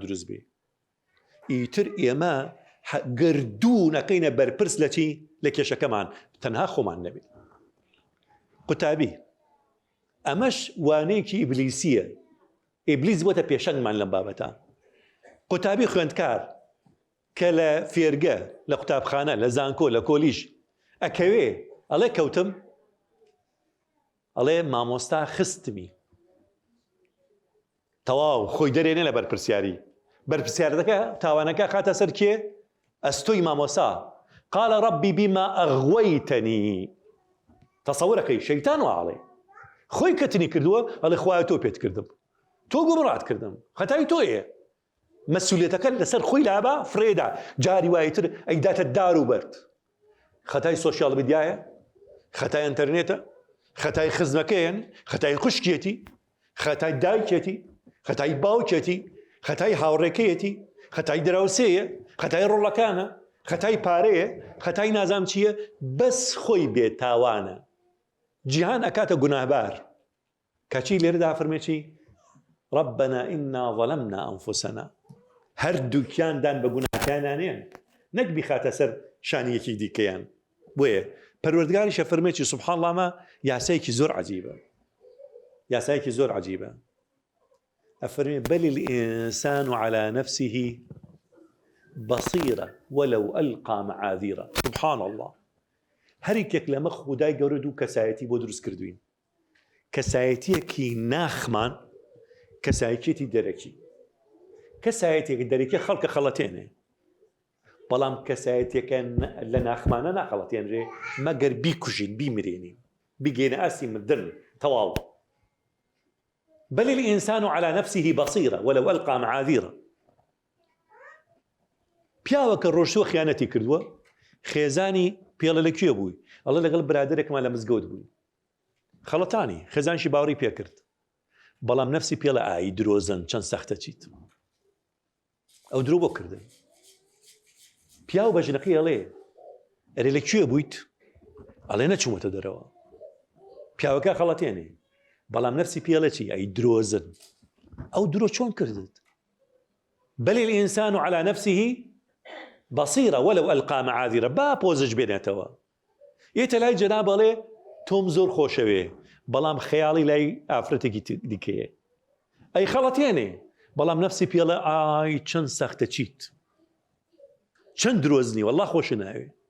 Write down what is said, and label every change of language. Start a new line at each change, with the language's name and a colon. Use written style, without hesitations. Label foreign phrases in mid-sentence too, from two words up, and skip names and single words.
Central Kurdish: دروست بێ ئیتر ئێمە گردوو نەکەینە بەرپرس لە چی لە کێشەکەمان تەنها خۆمان نەبێ قوتابی ئەمەش وانەیەکی ئیبلیسیە ئیبلیس بۆتە پێشەنگمان لەم بابەتە قوتابی خوێندکار کە لە فێرگە لە قوتابخانە لە زانکۆ لە کۆلیژ ئەکەوێ ئەڵێ کەوتم ئەڵێ مامۆستا خستمی تەواو خۆی دەرێنێ لە بەرپرسیارەکە تاوانەکە خاتە سەر کێ ئەستۆی مامۆسا
Arabic: قال ربي بما أغويتني
Central Kurdish: تصورەکەی شەیتان وەڵێ خۆی کەتنی کردووە ئەڵێ خوایە تۆ پێت کردم تۆ گومڕات کردم خەتای تۆیە مەسئولیەتەکە لەسەر خۆی لابا فرێدا جاری وایتر ئەیداتە دار و بەرد خەتای
English: social media
Central Kurdish: خەتای ئینتەرنێتە خەتای خزمەکەیان خەتای خوشکێتی خەتای دایکێتی خەتای باوکێتی خەتای هاوڕێکەیەتی خەتای دراوسەیە خەتای ڕۆڵەکانە خەتای پارەیە خەتای نازام چییە بەس خۆی بێتاوانە جیهان ئەکاتە گوناهبار کەچی لێرەدا فەرمێ چی
Arabic: ربنا إنا ظلمنا أنفسنا
Central Kurdish: هەردووکیاندان بە گوناهکانانیان نەک بیخاتە سەر شانیەکی دیکەیان بۆیە پەروەردگاریشە فەرمێکی
Arabic: سوبحان الله
Central Kurdish: ما یاسایەکی زۆر عەجیبە
Arabic: أفرمي بل الإنسان على نفسه بصيرة ولو ألقى معاذيره سبحان
Central Kurdish: الله هەرێکێک لەمە خودای گەورە دوو کەسایەتی بۆ دروست کردوین کەسایەتیەکی ناخمان کەسایەتێکی دەرەکی کەسایەتێک دەرەکی خەڵکە خەڵەتێنێ بەڵام کەسایەتێکە لە ناخمانە ناخەڵەتێنرێ مەگەر بیکوژین بیمرێنین بگێنە ئاسی مردن تەواو
Arabic: بل الإنسان على نفسه بصيرة ولو ألقى معاذيره
Central Kurdish: پیاوەکە ڕۆژوە خیانەتی کردووە خێزانی پێڵە لەکوێ بووی ئەڵێ لەگەڵ برادێکمان لە مزگەوت بووی خەڵەتانی خێزانشی باوەڕی پێ کرد بەڵام نەفسی پێڵە ئای درۆزن چەند سەختە چیت ئەو درۆ بۆ کردن پیاو بەژنەکەی ئەڵێ ئەرێ لەکوێ بوویت ئەڵێ نەچوومەتە دەرەوە پیاوەکە خەڵەتێنێ بەڵام نەفسی پێڵە چی ئەی درۆزن ئەو درۆ چۆن کردت
Arabic: بل الإنسان على نفسه بصيرة ولو ألقى معاذيره
Central Kurdish: با پۆزش بێنێتەوە ئێتە لای جەناب ئەڵێ تۆم زۆر خۆشەوێ بەڵام خەیاڵی لای ئافرەتێکی دیکەیە ئەی خەڵەتێنێ بەڵام نەفسی پێڵە ئای چەند سەختە چیت چەند درۆزنی وەڵڵا خۆش ناوێ